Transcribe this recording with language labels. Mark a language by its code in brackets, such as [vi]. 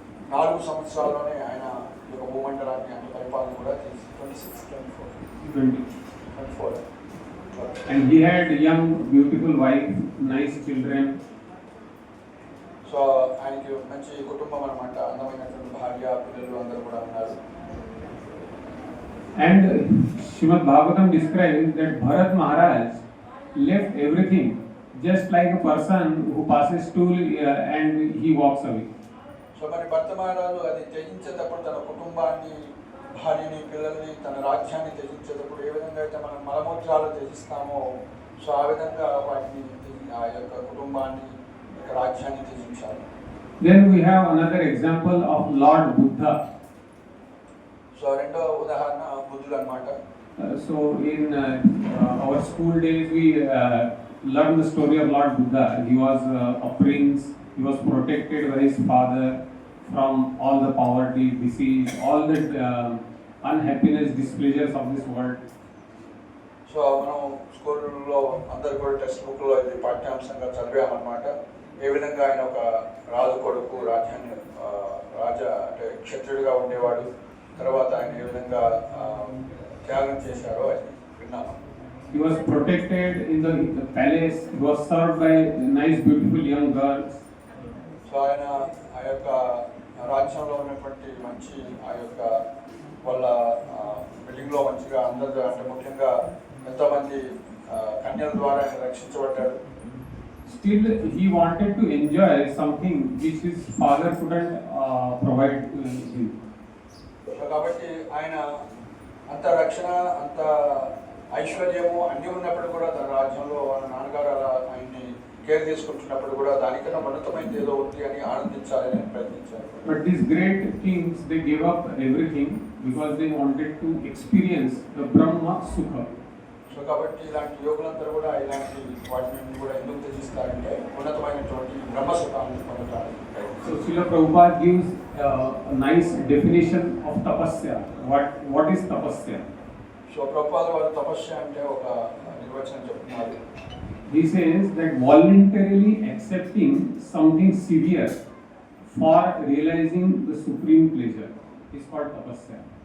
[te] 24 సంవత్సరాల్లోనే ఆయన ఈ యొక్క భూమండలాన్ని అంటే పరిపాలన కూడా చేసి 24. [en] And he had young, beautiful wife, nice children. [te] So ఆయనకి మంచి కుటుంబం అన్నమాట, అందమైనటువంటి భార్య, పిల్లలు అందరూ కూడా ఉన్నారు. [en] And Srimad Bhagavatam describes that Bharat Maharaj left everything just like a person who passes stool and he walks away. [te] So మరి భర్త మహారాజు అది త్యజించేటప్పుడు తన కుటుంబాన్ని, భార్యని, పిల్లల్ని, తన రాజ్యాన్ని త్యజించేటప్పుడు ఏ విధంగా అయితే మనం మలమూత్రాలు త్యజిస్తామో సో ఆ విధంగా వాటిని ఆ యొక్క కుటుంబాన్ని, రాజ్యాన్ని త్యజించాలి. [en] Then we have another example of Lord Buddha. [te] So రెండో ఉదాహరణ బుద్ధుడు అన్నమాట. [en] So in our school days we learned the story of Lord Buddha. He was a prince. He was protected by his father from all the poverty, disease, all the unhappiness, displeasures of this world. [te] So మనం స్కూల్లో అందరు కూడా text బుక్లో ఇది పాఠ్యాంశంగా చదివామన్నమాట. ఏ విధంగా ఆయన ఒక రాజు కొడుకు, రాజ్యాన్ని రాజా అంటే క్షత్రుడిగా ఉండేవాడు. తర్వాత ఆయన ఏ విధంగా త్యాగం చేశారో అది విన్నాము. [en] He was protected in the palace. He was served by nice, beautiful young girls. [te] So ఆయన ఆ యొక్క రాజ్యంలో ఉన్నటువంటి మంచి ఆ యొక్క వాళ్ళ బిల్డింగ్లో మంచిగా అందరు అంటే ముఖ్యంగా ఎంతోమంది కన్యల ద్వారా ఆయన రక్షించబడ్డాడు. [en] Still, he wanted to enjoy something which his father couldn't provide him. [te] So కాబట్టి ఆయన అంత రక్షణ, అంత ఐశ్వర్యము అన్నీ ఉన్నప్పుడు కూడా తన రాజ్యంలో వాళ్ళ నాన్నగారు అలా ఆయన్ని కేర్ తీసుకుంటున్నప్పుడు కూడా దానికన్నా ఉన్నతమైనది ఏదో ఉంది అని ఆనందించాలని ప్రయత్నించారు. [en] But these great kings, they gave up everything because they wanted to experience the Brahma Sukha. [te] So కాబట్టి ఇలాంటి యోగులందరూ కూడా ఇలాంటి వాటిని కూడా ఎందుకు త్యజిస్తారంటే ఉన్నతమైనటువంటి బ్రహ్మ సుఖాన్ని పొందడానికి. [en] So Srila Prabhupada gives a nice definition of tapasya. What is tapasya? [te] So Prabhupada వారు తపస్య అంటే ఒక నిర్వచనం చెప్తున్నారు. [en] He says that voluntarily accepting something severe for realizing the supreme pleasure is called tapasya.